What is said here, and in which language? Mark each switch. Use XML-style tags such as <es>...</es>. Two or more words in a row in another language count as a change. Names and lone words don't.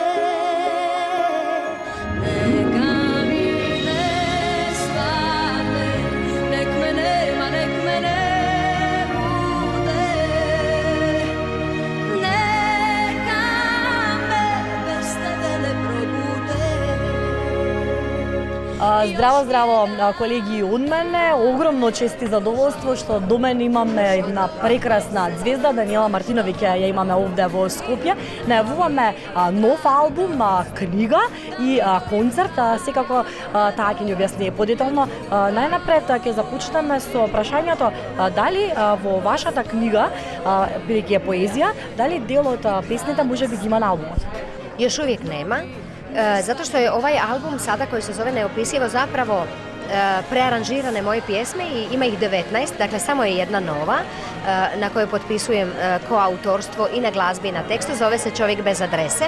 <hr>Neka mi ne svane, nek me nema, nek me ne bude. Neka me bez tebe ne probude.</hr> <mk>Zdravo, колеги од мене. Огромно чест и задоволство што до мене имаме една прекрасна звезда, Даниела Мартиновиќ ја имаме овде во Скопје. Најавуваме нов албум, книга и концерт. Секако таа ќе ни објасни подетално. Најнапред ќе започнеме со прашањето дали во вашата книга, бидејќи е поезија, дали дел од песните можеби ги има на албумот?</mk> <hr>Još uvijek nema, zato što je ovaj album sada koji se zove Neopisivo zapravo prearanžirane moje pjesme i ima ih 19, dakle samo je jedna nova na kojoj potpisujem koautorstvo i na glazbi i na tekstu, zove se Čovjek bez adrese.</hr>